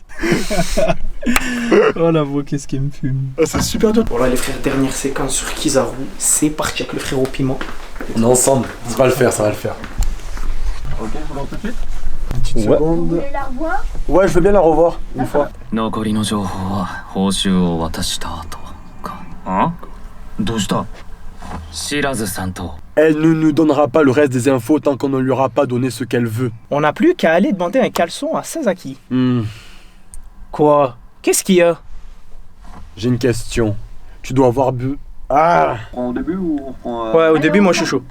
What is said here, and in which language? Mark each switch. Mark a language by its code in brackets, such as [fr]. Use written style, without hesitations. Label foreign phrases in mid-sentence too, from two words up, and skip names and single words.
[fr] Oh la voix, qu'est-ce qu'il me fume. C'est super dur. Voilà les frères, dernière séquence sur Kizaru. C'est parti avec le frérot Piment. On est ensemble. Ça va le faire. Ok, on va tout de suite. Une petite seconde. Vous voulez la revoir? Ouais, je veux bien la revoir une fois. [ja] 残りの情報は報酬を渡した後か。あ？どうした？白津さんと。 [fr] Elle ne nous donnera pas le reste des infos tant qu'on ne lui aura pas donné ce qu'elle veut. On n'a plus qu'à aller demander un caleçon à Sasaki. Quoi? Qu'est-ce qu'il y a? J'ai une question. Tu dois avoir bu... Ah! On prend au début ou on prend... Ouais, au début, moi je suis chaud.